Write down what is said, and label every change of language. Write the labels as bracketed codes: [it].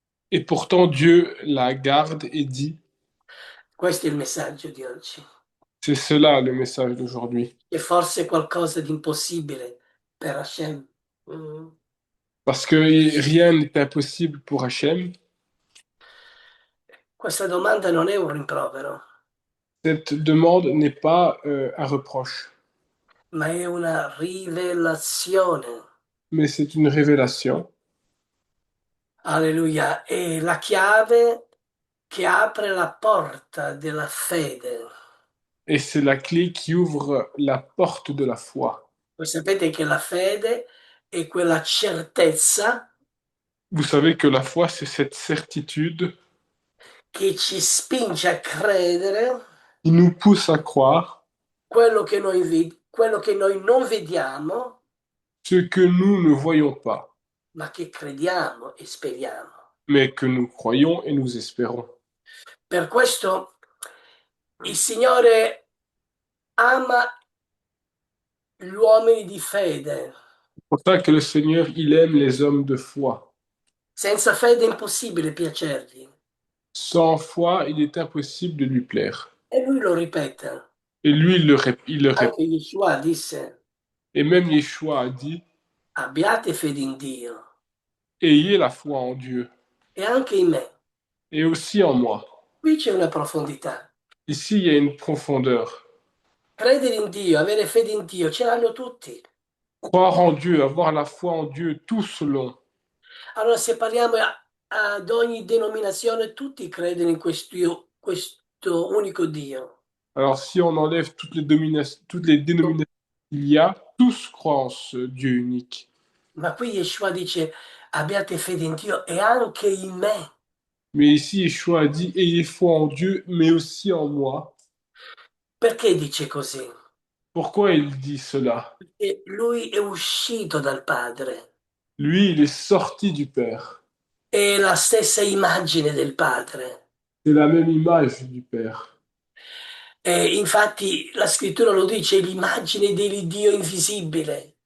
[fr] et pourtant, Dieu la garde et dit, [it] questo è il messaggio di oggi. [fr] c'est cela le message d'aujourd'hui. [it] C'è forse qualcosa di impossibile per Hashem. Mm. [fr] Parce que rien n'est impossible pour Hachem. [it] Questa domanda non è un rimprovero, [fr] Cette demande n'est pas un reproche, [it] ma è una rivelazione. [fr] mais c'est une révélation. Alleluia. [it] È la chiave che apre la porta della fede. [fr] Et c'est la clé qui ouvre la porte de la foi. [it] Voi sapete che la fede è quella certezza [fr] Vous savez que la foi, c'est cette certitude [it] che ci spinge a credere [fr] qui nous pousse à croire [it] quello che noi non vediamo, [fr] ce que nous ne voyons pas, [it] ma che crediamo e speriamo. [fr] mais que nous croyons et nous espérons. [it] Per questo Il Signore ama gli uomini di fede. [fr] C'est pour ça que le Seigneur, il aime les hommes de foi. [it] Senza fede è impossibile piacergli. [fr] Sans foi, il est impossible de lui plaire. [it] E lui lo ripete. [fr] Et lui, il le répète. [it] Anche Yeshua disse, [fr] Et même Yeshua a dit, [it] abbiate fede in Dio [fr] ayez la foi en Dieu [it] e anche in me. [fr] et aussi en moi. [it] Qui c'è una profondità. [fr] Ici, il y a une profondeur. [it] Credere in Dio, avere fede in Dio, ce l'hanno tutti. [fr] Croire en Dieu, avoir la foi en Dieu, tous l'ont. [it] Allora, se parliamo ad ogni denominazione, tutti credono in questo unico Dio. [fr] Alors, si on enlève toutes les dénominations qu'il y a, tous croient en ce Dieu unique. [it] Ma qui Yeshua dice, abbiate fede in Dio e anche in me. [fr] Mais ici, Yeshua a dit, ayez foi en Dieu, mais aussi en moi. [it] Perché dice così? [fr] Pourquoi il dit cela? [it] Perché lui è uscito dal Padre, [fr] Lui, il est sorti du Père. [it] è la stessa immagine del Padre. [fr] C'est la même image du Père. [it] E infatti la scrittura lo dice, l'immagine dell'Iddio invisibile.